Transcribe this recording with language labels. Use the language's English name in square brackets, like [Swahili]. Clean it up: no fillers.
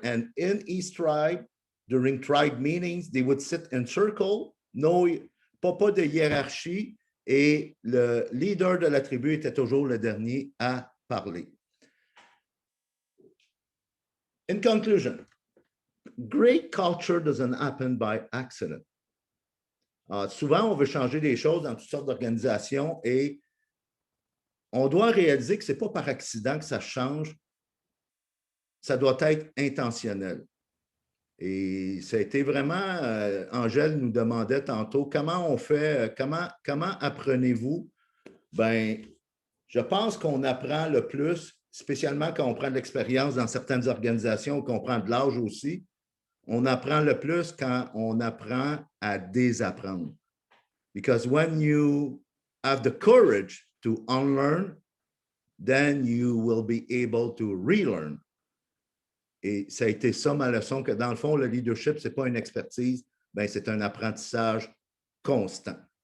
[French] And in his tribe, during tribe meetings, they would sit in circle, pas de hiérarchie, et le leader de la tribu était toujours le dernier à parler. [English] In conclusion, great culture doesn't happen by accident. [French] Souvent, on veut changer des choses dans toutes sortes d'organisations et on doit réaliser que ce n'est pas par accident que ça change, ça doit être intentionnel. Et ça a été vraiment, Angèle nous demandait tantôt, comment on fait, comment apprenez-vous? Ben, je pense qu'on apprend le plus, spécialement quand on prend de l'expérience dans certaines organisations, qu'on prend de l'âge aussi, on apprend le plus quand on apprend à désapprendre. [English] Because when you have the courage to unlearn, then you will be able to relearn. [French] Et ça a été ça ma leçon, que dans le fond, le leadership, ce n'est pas une expertise, ben c'est un apprentissage constant.